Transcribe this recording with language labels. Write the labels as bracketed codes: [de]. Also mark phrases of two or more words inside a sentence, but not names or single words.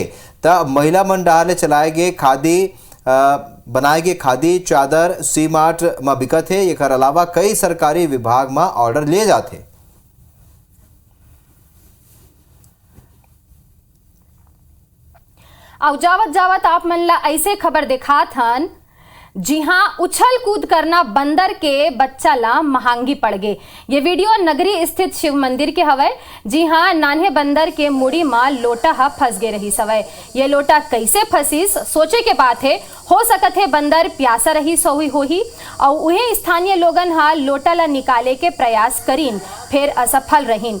[hne] तब महिला मन डाले चलाए गए खादी बनाए गए खादी चादर सी मार्ट में बिकत है। एक अलावा कई सरकारी विभाग में ऑर्डर लिए जाते। और जावत जावत आप मन ला ऐसे खबर दिखात हन, जी हाँ, उछल कूद करना बंदर के बच्चा ला महंगी पड़ गए। ये वीडियो नगरी स्थित शिव मंदिर के हवय। जी हाँ, नान्हे बंदर के मुड़ी में लोटा हा फंस गए रही सवय। ये लोटा कैसे फंसीस, सोचे के बात है। हो सकत है बंदर प्यासा रही सोही होही और उहे स्थानीय लोगन हा लोटा ला निकाले के प्रयास करीन, फिर असफल रहीन।